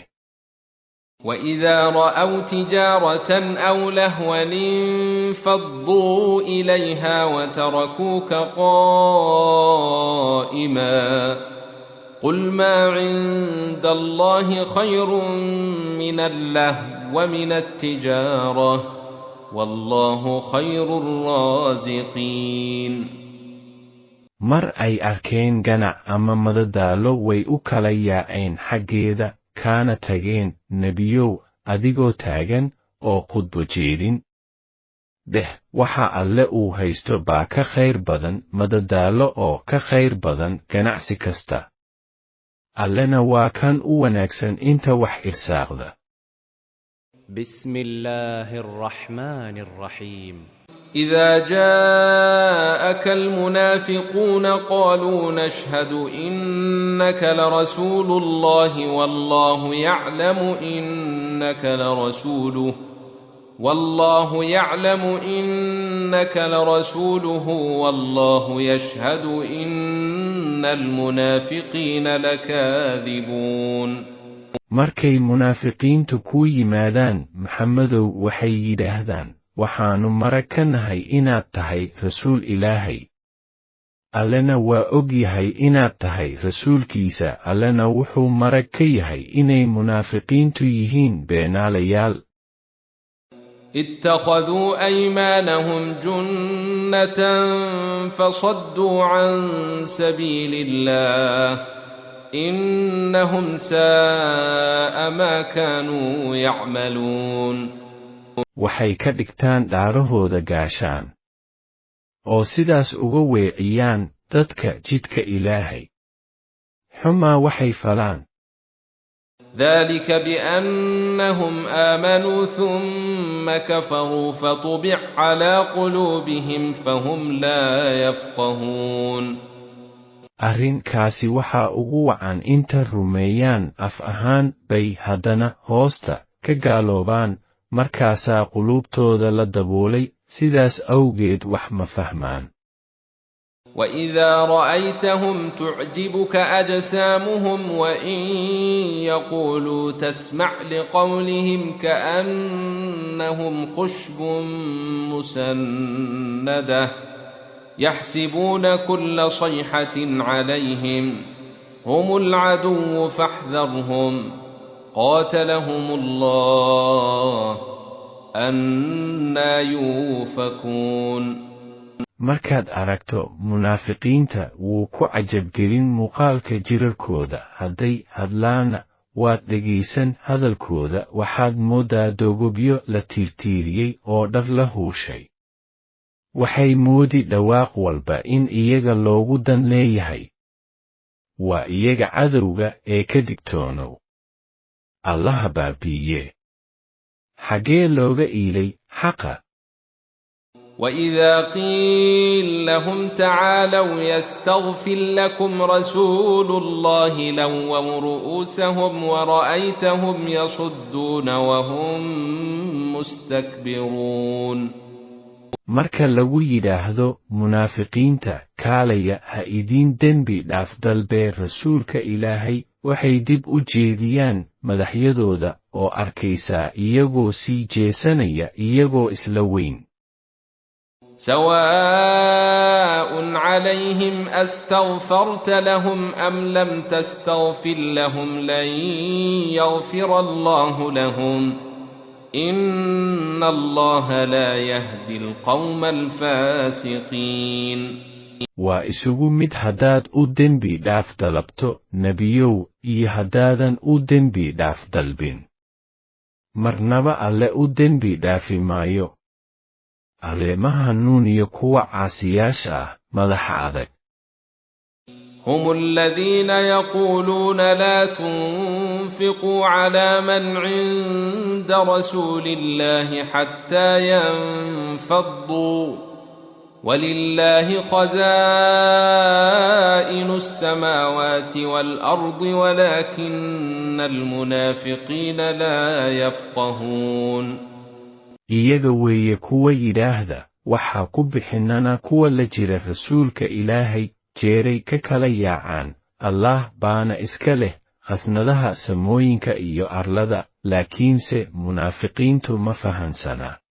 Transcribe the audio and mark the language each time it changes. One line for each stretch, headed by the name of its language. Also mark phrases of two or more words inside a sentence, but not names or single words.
Arabic: وإذا رأوا تجارة أو لهوا انفضوا إليها وتركوك قائما قل ما عند الله خير من اللهو ومن التجارة والله خير الرازقين.
Somali: mar ay arkeen ganac ama madadaalo way u kala yaaceen xaggeeda kaana tageen nebiyow adigoo taagan oo khudbo jeedin dheh waxa alle uu haysto baa ka khayr badan madadaalo oo ka khayr badan ganacsi kasta. allena waa kan u wanaagsan inta wax irsaaqda.
Arabic: بسم الله الرحمن الرحيم. إذا جاءك المنافقون قالوا نشهد إنك لرسول الله والله يعلم إنك لرسوله والله يشهد إن المنافقين لكاذبون.
Somali: markay munaafiqiintu ku yimaadaan Maxamedow waxay yidhaahdaan waxaanu marag ka nahay inaad tahay rasuul Ilaahay. allena waa og yahay inaad tahay rasuulkiisa. allena wuxuu marag ka yahay inay munaafiqiintu yihiin beenaalayaal.
Arabic: اتخذوا أيمانهم جنة فصدوا عن سبيل الله إنهم ساء ما كانوا يعملون.
Somali: waxay ka dhigtaan dhaarahooda gaashaan oo sidaas uga weeciyaan dadka jidka Ilaahay. xumaa waxay falaan.
Arabic: ذلك بأنهم آمنوا ثم كفروا فطبع على قلوبهم فهم لا يفقهون.
Somali: arrinkaasi waxaa ugu wacan inta rumeeyaan af ahaan bay haddana hoosta ka gaaloobaan markaasaa quluubtooda la daboolay sidaas awgeed wax ma fahmaan.
Arabic: وإذا رأيتهم تعجبك أجسامهم وإن يقولوا تسمع لقولهم كأنهم خشب مسندة يحسبون كل صيحة عليهم هم العدو فاحذرهم قاتلهم الله أنى يؤفكون.
Somali: markaad aragto munaafiqiinta wuu ku cajabgelin muuqaalka jirarkooda. hadday hadlaanna waad dhegaysan hadalkooda waxaad mooddaa dogobyo la tiirtiiriyey oo dhar la huushay. waxay moodi dhawaaq walba in iyaga loogu dan leeyahay. waa iyaga cadowga ee ka digtoonow. allaha baabi'iye. xaggee looga iilay xaqa.
Arabic: وإذا قيل لهم تعالوا يستغفر لكم رسول الله لووا رؤوسهم ورأيتهم يصدون وهم مستكبرون.
Somali: marka lagu yidhaahdo munaafiqiinta kaalaya ha idiin dembi dhaaf dalbee rasuulka Ilaahay waxay dib u jeediyaan madaxyadooda oo arkaysaa iyagoo sii jeesanaya iyagoo isla weyn.
Arabic: سواء عليهم أستغفرت لهم أم لم تستغفر لهم لن يغفر الله لهم إن الله لا يهدي القوم الفاسقين.
Somali: waa isugu mid haddaad u dembi dhaaf dalabto nebiyow iyo haddaadan u dembi dhaaf dalbin marnaba alle u dembi dhaafi maayo. alle ma hanuuniyo kuwa caasiyaasha ah madaxa adag.
Arabic: هم الذين يقولون لا تنفقوا على من عند رسول الله حتى ينفضوا ولله خزائن السماوات والأرض ولكن المنافقين لا يفقهون.
Somali: iyaga weeye kuwa yidhaahda waxaa ku bixinana kuwa la jira rasuulka ilaahay jeeray ka kala yaacaan. allah baana iska leh khasnadaha samooyinka iyo arlada laakiinse munaafiqiintu ma fahansana.